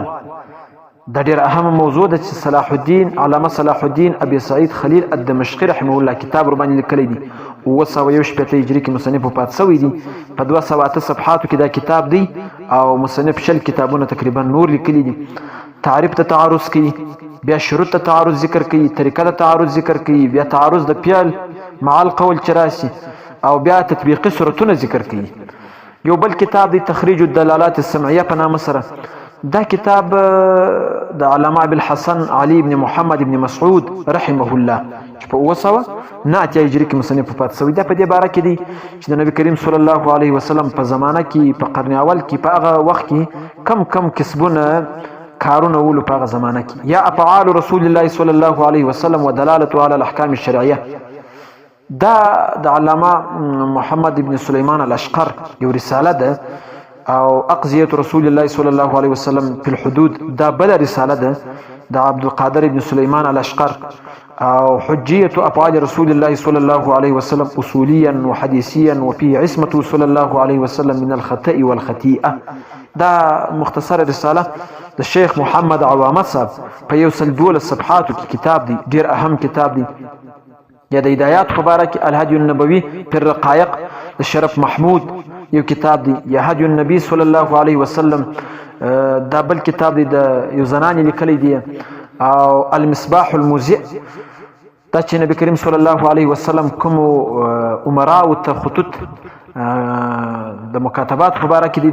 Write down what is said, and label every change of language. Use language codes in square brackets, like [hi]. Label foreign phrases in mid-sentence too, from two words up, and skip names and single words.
[ps] دا ډېر اهم موضوع ده چې علامه صلاح الدین ابي سعید خلیل الدمشقي [ar] رحمه الله [ps] کتاب ور باندې لیکلی دی. 1901 هجري کې مصنف وفات شوی دی. په 208 صفحاتو کې دا کتاب دی او مصنف 60 کتابونه تقریبا نور لیکلي دي. تعریف ته تعارض کوي، بیا شروط ته تعارض ذکر کوي، طریقه ته تعارض ذکر کوي، بیا تعارض د [ar] فعل مع القول [ps] چې راشي او بیا تطبیقي صورتونه ذکر کوي. یو بل کتاب دی تخریج الدلالات السمعیه په نامه سره. دا کتاب د علامه ابوالحسن علي بن محمد بن مسعود [ar] رحمه الله [ps] چې په 1909 هجري کې مصنف وفات شوی. دا په دې باره کې دی چې د نبی کریم [ar] صلی الله علیه وسلم [ps] په زمانه کې په قرن اول کې په هغه وخت کې کم کسبونه کارونه ولو په هغه زمانه کې، یا افعال رسول الله صلی الله علیه وسلم ودلالته علی الاحکام الشرعیه. دا د علامه محمد ابن سلیمان الاشقر یو رساله ده، او اقضیه رسول الله صلی الله علیه وسلم فی الحدود دا بل رساله ده د عبدالقادر ابن سلیمان الاشقر، او حجیه افعال رسول الله صلی الله علیه وسلم اصولیا وحدیثیا وفيه عصمته صلی الله علیه وسلم من الخطأ والخطیئه. دا مختصر رساله د شیخ محمد عوامه صاحب په 112 صفحاتو کې کتاب دی، ډیر اهم کتاب دی. یا د هدایات په باره کې الهدی النبوي فی الرقایق د شرف محمود یو کتاب دی، یا هدی النبی [ar] صلی الله علیه وسلم [ps] دا بل کتاب دی د یو زنانې لیکلی دی، او المصباح الموزع دا چې نبی کریم صلی الله علیه وسلم کوم امراو ته خطوط د مکاتبات په باره کې دی.